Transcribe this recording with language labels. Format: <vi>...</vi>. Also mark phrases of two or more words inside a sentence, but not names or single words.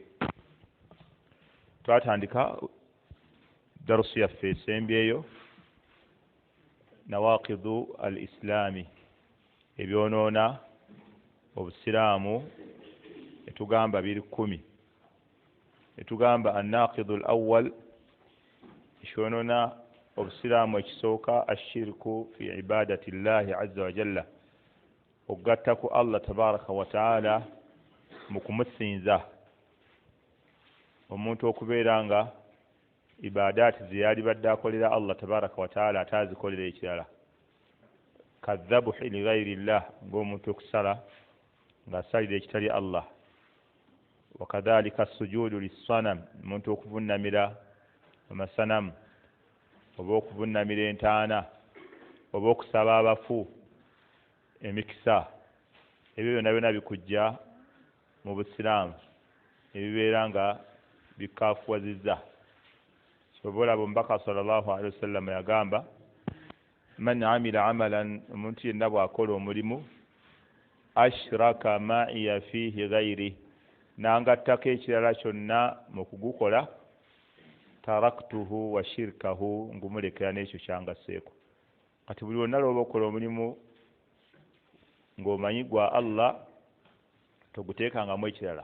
<lg>Twatandika darusu yaffe esembyeyo</lg> <ar>نواقض الإسلام,</ar> <lg>ebyonoona obusiraamu etugamba biri 10. Etugamba</lg> <ar>الناقض الأول,</ar> <lg>ekyonoona obusiraamu ekisooka</lg> <ar>الشرك في عبادة الله عز وجل,</ar> <lg>okugatta ku</lg> <ar>الله تبارك وتعالى</ar> <lg>mu kumusinza. Omuntu okubeera nga ibadaati ze yali badde akolera</lg> <ar>الله تبارك وتعالى</ar> <lg>atazikolera ekirala,</lg> <ar>كذبحه لغير الله,</ar> <lg>ng'omuntu okusala ng'asalira ekitali Allah.</lg> <ar>وكذلك سجود للصنم,</ar> <lg>omuntu okuvunnamira amasanamu oba okuvunnamira entaana oba okusaba abafu emikisa. Ebyo byonna byonna bikujja mu busiraamu ebibeera nga bikaafuwazizza. Sobola Omubaka</lg> <ar>صلى الله عليه وسلم</ar> <lg>yagamba</lg> <ar>من عمل عملا,</ar> <lg>omuntu yenna bw'akola omulimu</lg> <ar>أشرك معي فيه غيري,</ar> <lg>nangattako ekirala kyonna mu kugukola,</lg> <ar>تركته وشركه,</ar> <lg>ngumulekera n'ekyo kyangasseeko. Kati buli wonna lw'oba okola omulimu ng'omanyi gwa Allah toguteekangamu ekirala.</lg>